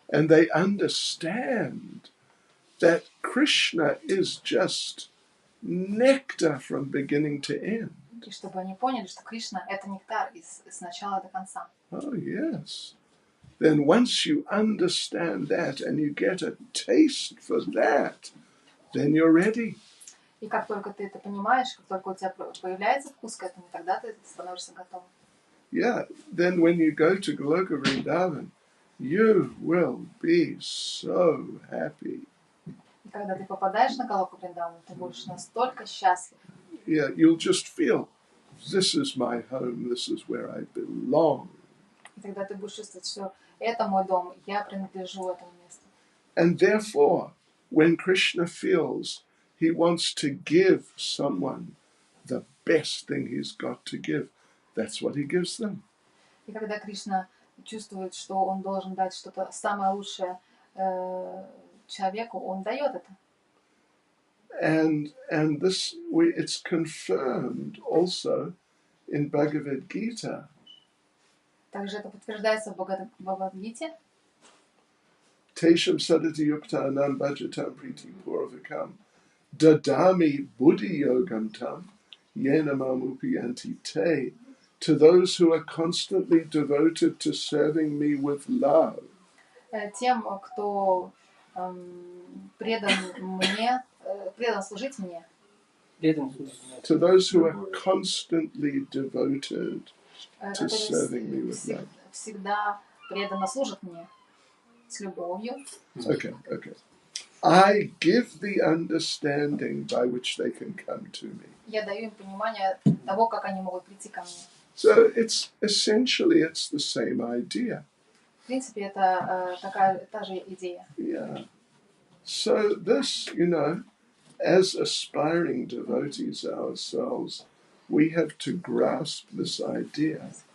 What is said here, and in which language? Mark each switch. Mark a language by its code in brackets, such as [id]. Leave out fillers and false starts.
[en] And they understand that Krishna is just nectar from beginning to end. [ru] И чтобы они поняли, что Кришна — это нектар с начала до конца. [en] Oh, yes. Then once you understand that and you get a taste for that, then you're ready. [ru] И как только ты это понимаешь, как только у тебя появляется вкус к этому, тогда ты становишься готовым. [en] Yeah, then when you go to Goloka Vrindavan, you will be so happy. [ru] И когда ты попадаешь на Галоку Вриндавану, ты будешь настолько счастлив. [en] Yeah, you'll just feel, this is my home, this is where I belong. [ru] И тогда ты будешь чувствовать, что это мой дом, я принадлежу этому месту. [en] And therefore, when Krishna feels he wants to give someone the best thing he's got to give, that's what he gives them. [ru] И когда Кришна чувствует, что он должен дать что-то самое лучшее человеку, он дает это. [en] And this it's confirmed also in Bhagavad Gita. [ru] Также это подтверждается в Бхагавад-гите. [sa] Tesham sadati yuktanam bhajatam priti purvakam dadami buddhi yogam tam yenamam upiyanti te. [en] To those who are constantly devoted to serving me with love. [ru] Тем, кто предан мне, предан служить мне. [en] To those who are constantly devoted to serving me with love. [ru] Всегда преданно служат мне с любовью. [en] Okay. I give the understanding by which they can come to me. [ru] Я даю им понимание того, как они могут прийти ко мне. [en] So it's the same idea. [ru] В принципе, это та же идея. [en] Yeah. So this, as aspiring devotees ourselves, we have to grasp this idea.